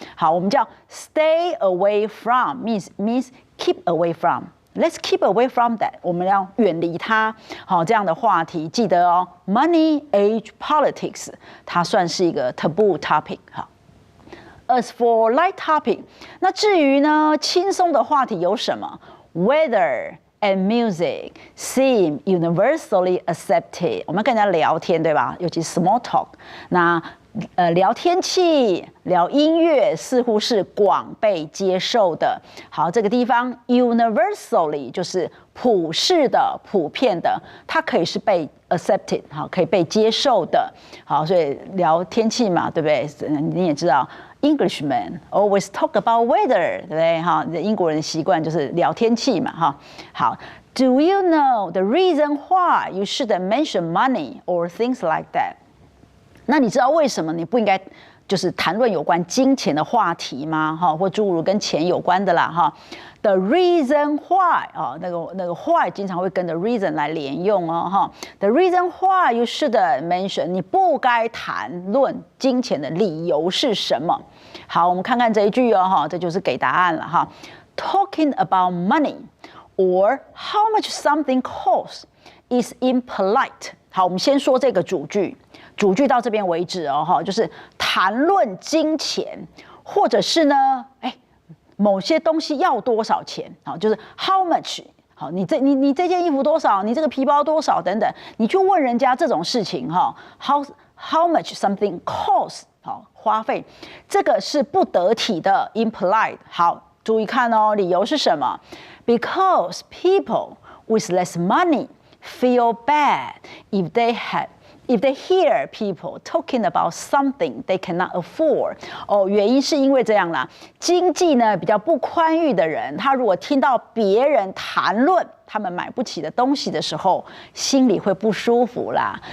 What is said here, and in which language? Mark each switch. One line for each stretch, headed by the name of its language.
English: 好，
Chinese: 我们叫
English: stay away from means keep away from。Let's keep away from that。
Chinese: 我们要远离它。好，这样的话题，记得哦 ，money, age, politics， 它算是一个 taboo topic。好。
English: As for light topic，
Chinese: 那至于呢，轻松的话题有什么
English: ？Weather and music seem universally accepted。
Chinese: 我们跟人家聊天，对吧？尤其 small talk。那聊天气、聊音乐，似乎是广被接受的。好，这个地方 universally 就是普世的、普遍的，它可以是被 accepted， 好，可以被接受的。好，所以聊天气嘛，对不对？你也知道。
English: Englishmen always talk about weather，
Chinese: 对不对？哈，英国人的习惯就是聊天气嘛，哈。
English: 好 ，Do you know the reason why you shouldn't mention money or things like that？
Chinese: 那你知道为什么你不应该就是谈论有关金钱的话题吗？哈，或诸如跟钱有关的啦，哈。
English: The reason why
Chinese: 啊，那个 why 经常会跟着 reason 来连用哦，哈。
English: The reason why you shouldn't mention，
Chinese: 你不该谈论金钱的理由是什么？好，我们看看这一句哦，哈，这就是给答案了哈。
English: Talking about money or how much something costs is impolite。
Chinese: 好，我们先说这个主句，主句到这边为止哦，哈，就是谈论金钱，或者是呢，某些东西要多少钱？好，就是 how much。好，你这件衣服多少？你这个皮包多少？等等，你去问人家这种事情哈 ，
English: how much something costs？
Chinese: 好，花费，这个是不得体的 impolite。好，注意看哦，理由是什么
English: ？Because people with less money feel bad if they hear people talking about something they cannot afford。
Chinese: 哦，原因是因为这样啦，经济呢比较不宽裕的人，他如果听到别人谈论他们买不起的东西的时候，心里会不舒服啦。